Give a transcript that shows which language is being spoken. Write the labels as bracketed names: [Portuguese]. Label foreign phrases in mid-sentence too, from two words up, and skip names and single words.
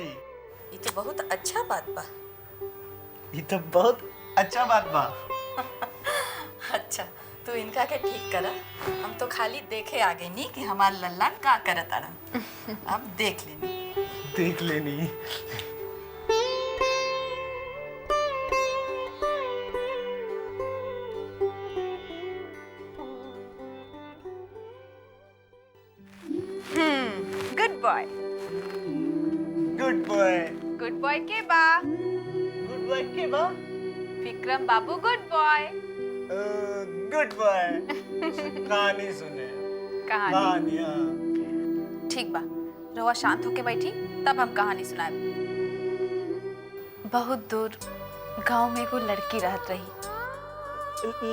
[Bhojpuri] ये तो बहुत अच्छा बात बा। ये तो बहुत अच्छा बात बा। अच्छा, तू इनका के ठीक करा। हम तो खाली देखे आ गए नी कि हमार लल्ला का करत अड़न। अब देख लेनी। देख लेनी। [English] good boy. good boy. good boy [Bhojpuri] के बा? [English] good boy [Bhojpuri] के बा? विक्रम बाबू [English] good boy. good boy. [Bhojpuri] कहानी सुने। कहानी? ठीक बा, रवा शांत होके बैठी, तब हम कहानी सुनाए। बहुत दूर गांव में एगो लड़की रहत रही।